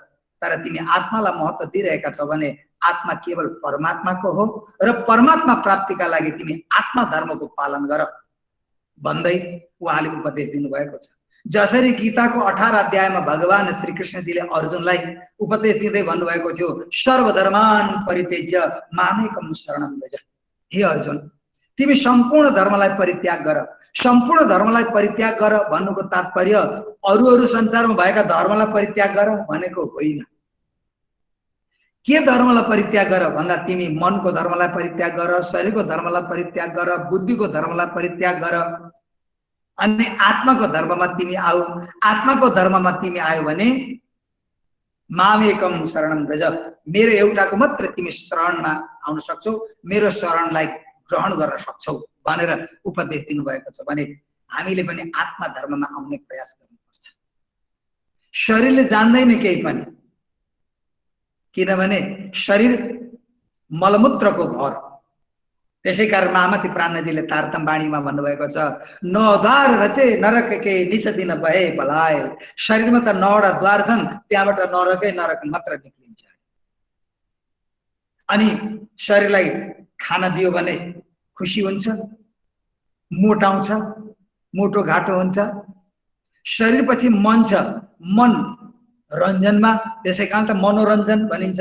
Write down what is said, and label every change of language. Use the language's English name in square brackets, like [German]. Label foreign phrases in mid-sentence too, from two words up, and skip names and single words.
[Nepali] तर तिमी आत्मालाई महत्त्व दिइरहेका छौ भने आत्मा केवल परमात्माको हो र परमात्मा प्राप्तिका लागि तिमी आत्मा धर्मको पालन गर भन्दै उहाँले उपदेश दिनुभएको छ। जसरी गीताको 18 अध्यायमा भगवान श्री कृष्णजीले अर्जुनलाई उपदेश दिँदै भन्नुभएको थियो, [Sanskrit] सर्वधर्मान् परित्यज्य मामेकं शरणं व्रज। [Nepali] हे अर्जुन, तिमी सम्पूर्ण धर्मलाई परित्याग गर। सम्पूर्ण धर्मलाई परित्याग गर भन्नुको तात्पर्य अरू संसारमा भएका धर्मलाई परित्याग गर भनेको होइन। के धर्मलाई परित्याग गर भन्दा तिमी मनको धर्मलाई परित्याग गर, शरीरको धर्मलाई परित्याग गर, बुद्धिको धर्मलाई परित्याग गर अनि आत्माको धर्ममा तिमी आऊ। आत्माको धर्ममा तिमी आयो भने [Sanskrit] मामेकं शरणं व्रज, [Nepali] मेरो एउटाको मात्र तिमी शरणमा आउन सक्छौ, मेरो शरणलाई ग्रहण गर्न सक्छौ भनेर उपदेश दिनुभएको छ। भने हामीले पनि आत्मा धर्ममा आउने प्रयास गर्नुपर्छ। शरीरले जान्दैन केही पनि, किनभने शरीर मलमूत्रको घर। त्यसै कारण महामती प्राणनाथजीले तारतम बाणीमा भन्नुभएको छ, [Hindi] नौद्वार रचे नरक के निस दिन बहे भलाए। [Nepali] शरीरमा त 9वटा द्वार छन्, त्यहाँबाट नरकै नरक मात्र निक्लिन्छ। अनि शरीरलाई खाना दियो भने खुसी हुन्छ, मोटाउँछ, मोटो घाटो हुन्छ। शरीर पछि मन छ, मन रञ्जनमा, त्यसै कारण त मनोरञ्जन भनिन्छ।